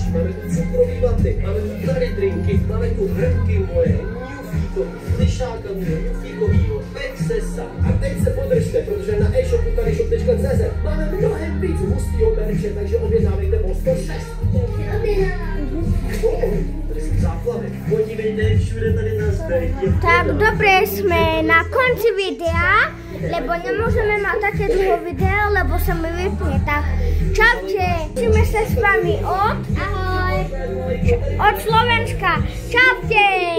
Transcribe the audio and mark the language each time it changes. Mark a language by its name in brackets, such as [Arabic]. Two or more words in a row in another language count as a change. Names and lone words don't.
[Czech] Máme tu cukrový vaty, máme tu tady drinky, máme tu hrnky moje, Newfíkový, flišáka Newfíkovýho, Pexesa. A teď se podržte, protože na e-shopu tadyshop.cz máme mnohem víc hustýho merče, takže objednávejte o 106. Tady jsou záplavy. Podívejte, všude tady nás dají. [Slovak] Tak dobre, sme na konci videa, lebo nemôžeme mať také dlho video, lebo sa mi vypne. Tak čaute, vidíme sa s vami od Slovenska. Čaute!